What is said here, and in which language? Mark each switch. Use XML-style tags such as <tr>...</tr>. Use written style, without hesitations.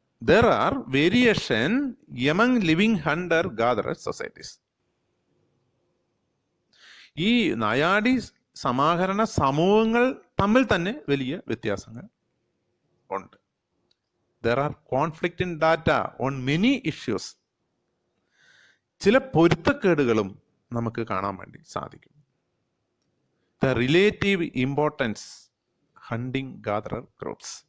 <en>There are variation among living hunter-gatherer societies.</en> <ml>ഈ നായാടി സമാഹരണ സമൂഹങ്ങൾ തമ്മിൽ തന്നെ വലിയ വ്യത്യാസങ്ങൾ ഉണ്ട്.</ml> <en>There are conflict in data on many issues.</en> <ml>ചില പൊരുത്തക്കേടുകളും നമുക്ക് കാണാൻ വേണ്ടി സാധിക്കും.</ml> <en>The relative importance hunting gatherer groups.</en>